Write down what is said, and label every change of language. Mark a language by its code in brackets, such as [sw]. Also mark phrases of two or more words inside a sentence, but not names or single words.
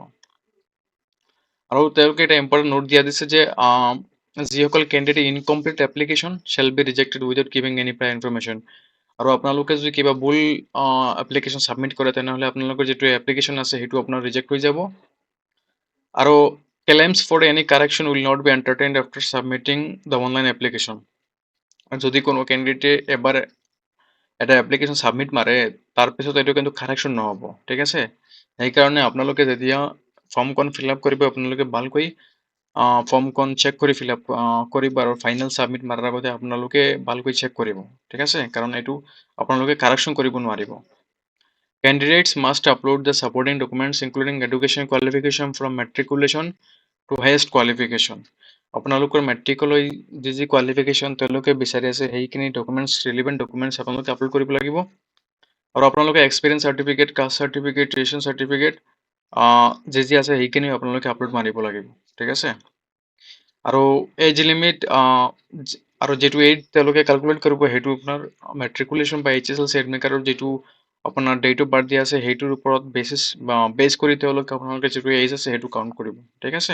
[as] আৰু তেওঁলোকে এটা [en] important note [as] দিয়া দিছে যে যিসকল [en] candidate incomplete application shall be rejected without giving any prior information. [as] আৰু আপোনালোকে যদি কিবা ভুল [en] application submit [as] কৰে তেনেহ'লে আপোনালোকৰ যিটো এপ্লিকেশ্যন আছে সেইটো আপোনাৰ ৰিজেক্ট হৈ যাব। [en] আৰু claims for any correction will not be entertained after submitting the online application. [as] আৰু যদি কোনো কেণ্ডিডেটে এবাৰ এটা [en] application submit [as] মাৰে তাৰপিছত এইটো কিন্তু কাৰেকশ্যন নহ'ব, ঠিক আছে। সেইকাৰণে আপোনালোকে যেতিয়া ফৰ্মখন [en] fill up [as] কৰিব আপোনালোকে ভালকৈ ফৰ্মখন চেক কৰি [en] fill up [as] কৰিব, আৰু [en] final submit [as] মাৰাৰ আগতে আপোনালোকে ভালকৈ চেক কৰিব, ঠিক আছে, কাৰণ এইটো আপোনালোকে কাৰেকশ্যন কৰিব নোৱাৰিব। [en] Candidates must upload the supporting documents including education qualification from matriculation to highest qualification. [as] আপোনালোকৰ মেট্ৰিকলৈ যি কোৱালিফিকেশ্যন তেওঁলোকে বিচাৰি আছে সেইখিনি [en] documents relevant documents [as] আপোনালোকে আপলোড কৰিব লাগিব। আৰু আপোনালোকে [en] experience certificate, caste certificate, tuition certificate [as] যি আছে সেইখিনি আপোনালোকে আপলোড মাৰিব লাগিব, ঠিক আছে। আৰু [en] age limit [as] আৰু যিটো এইজ তেওঁলোকে কেলকুলেট কৰিব সেইটো আপোনাৰ মেট্ৰিকুলেশ্যন বা HSLC [en] admit card [as] যিটো আপোনাৰ [en] date of birth [as] দিয়া আছে সেইটোৰ ওপৰত বেছ কৰি তেওঁলোকে আপোনালোকে যিটো এইজ আছে সেইটো কাউণ্ট কৰিব, ঠিক আছে।